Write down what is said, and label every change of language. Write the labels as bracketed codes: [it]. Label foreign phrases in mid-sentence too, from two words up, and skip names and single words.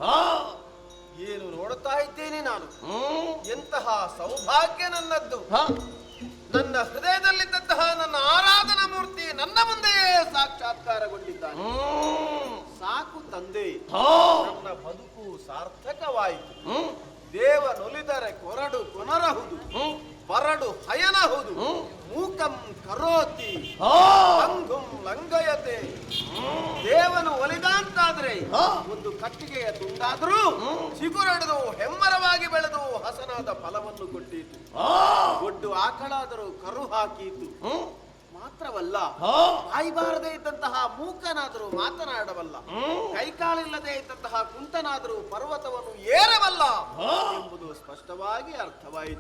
[kn] ಏನು ನೋಡುತ್ತಾ ಇದ್ದೇನೆ ನಾನು. ಎಂತಹ ಸೌಭಾಗ್ಯ ನನ್ನದ್ದು. ನನ್ನ ಹೃದಯದಲ್ಲಿದ್ದಂತಹ ನನ್ನ ಆರಾಧನಾ ಮೂರ್ತಿ ನನ್ನ ಮುಂದೆಯೇ ಸಾಕ್ಷಾತ್ಕಾರಗೊಂಡಿದ್ದಾನೆ. ಸಾಕು ತಂದೆ, ನನ್ನ ಬದುಕು ಸಾರ್ಥಕವಾಯಿತು. ದೇವನೊಲಿದರೆ ಕೊರಡು ಕೊನರಹುದು, ಬರಡು ಹಯನಹುದು, [sa] ಮೂಕಂ ಕರೋತಿ ಅಂಗುಂ ಲಂಗಯತೆ. [kn] ದೇವನು ಒಲಿದಂತಾದ್ರೆ ಒಂದು ಕಟ್ಟಿಗೆಯ ತುಂಡಾದ್ರೂ ಚಿಗುರಡೆದು ಹೆಮ್ಮರವಾಗಿ ಬೆಳೆದು ಹಸನಾದ ಫಲವನ್ನು ಕೊಟ್ಟೀತು. ಒಡ್ಡು ಆಕಳಾದರೂ ಕರು ಹಾಕೀತು. ಮಾತ್ರವಲ್ಲ, ಬಾಯಿಬಾರದೇ ಇದ್ದಂತಹ ಮೂಕನಾದರೂ ಮಾತನಾಡಬಲ್ಲ, ಕೈಕಾಲಿಲ್ಲದೆ ಇದ್ದಂತಹ ಕುಂಟನಾದರೂ ಪರ್ವತವನ್ನು ಏರಬಲ್ಲ ಎಂಬುದು ಸ್ಪಷ್ಟವಾಗಿ ಅರ್ಥವಾಯಿತು.